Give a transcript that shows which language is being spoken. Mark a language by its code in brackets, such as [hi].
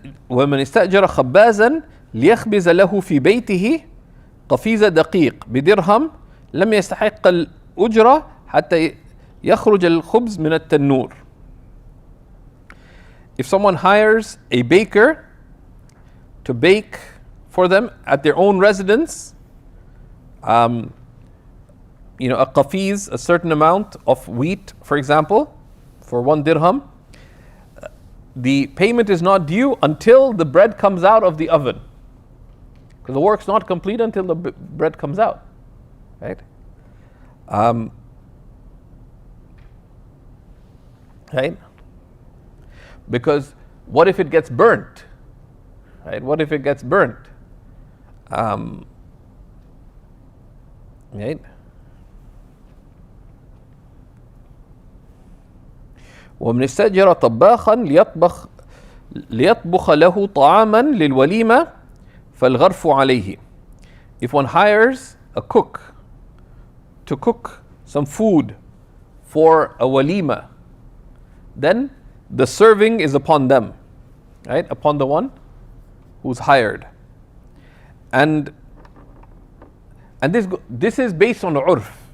[ar] ومن استأجر خبازا ليخبز له في بيته قفيز دقيق بدرهم لم يستحق الأجرة حتى يخرج الخبز من التنور. [en] If someone hires a baker to bake for them at their own residence, a qafiz, a certain amount of wheat, for example, for 1 dirham, the payment is not due until the bread comes out of the oven. Because the work's not complete until the bread comes out, right? Right? Because what if it gets burnt? Right? What if it gets burnt? Right? [ar] ومن استأجر طباخا ليطبخ له طعاما للوليمة فالغرف عليه. [en] If one hires a cook to cook some food for a walima, then the serving is upon them, right? Upon the one who's hired. And this is based on urf.